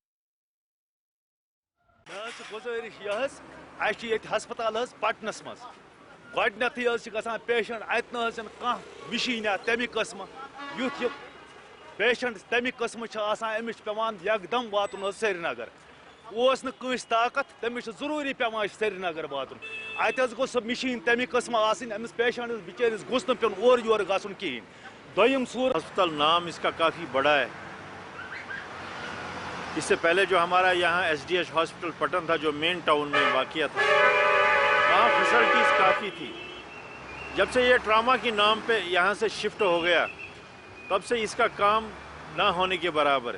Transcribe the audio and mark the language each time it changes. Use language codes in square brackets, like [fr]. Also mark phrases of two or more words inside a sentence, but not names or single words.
[ks] हस्पताल पटनस मज गथी पेशेंट अत मशीन तमिक कस्म युथ यह पेशेंट तमिक कस्म अमिस पेवान यकदम वातुन श्रीनगर ताकत तमिस जरूरी पेवान श्रीनगर वातुन। ات گو سہ مشین تمہ قسم آسن امس پیشنٹس بچارس گوس نہ پیون اور یور گھن کہین دویم صورت ہسپتال [ur] نام اس کا کافی بڑا ہے. اس سے پہلے جو ہمارا یہاں ایس ڈی ایچ ہاسپٹل پٹن تھا جو [en] main town [ur] میں واقع تھا وہاں فیسلٹیز کافی تھی. جب سے یہ ٹراما کے نام پہ یہاں سے شفٹ ہو گیا تب سے اس کا کام نہ ہونے کے برابر ہے.